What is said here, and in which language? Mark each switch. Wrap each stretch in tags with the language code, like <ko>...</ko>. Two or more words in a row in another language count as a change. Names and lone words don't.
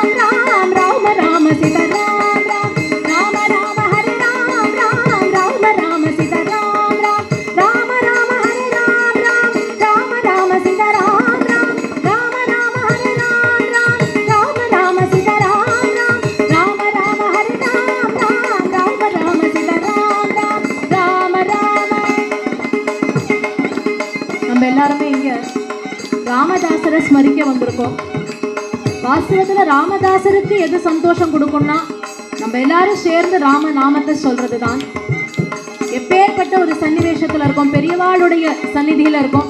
<sa>राम राम राम सीता राम राम राम राम हरे राम राम राम राम सीता राम राम राम राम हरे राम राम राम राम सीता राम राम राम राम हरे राम राम राम राम सीता राम राम राम राम हरे राम राम राम राम सीता राम राम राम राम</sa> <ta>நம்ம எல்லாருமே இங்க ராமதாசரை ஸ்மரிக்க வந்திருக்கோம். வாஸ்தவத்துல ராமதாசருக்கு எது சந்தோஷம் கொடுக்கும்னா நம்ம எல்லாரும் சேர்ந்து ராம நாமத்தை சொல்றதுதான். எப்பேற்பட்ட ஒரு சன்னிவேஷத்துல இருக்கோம், பெரியவாளுடைய சந்நிதியில இருக்கோம்.</ta>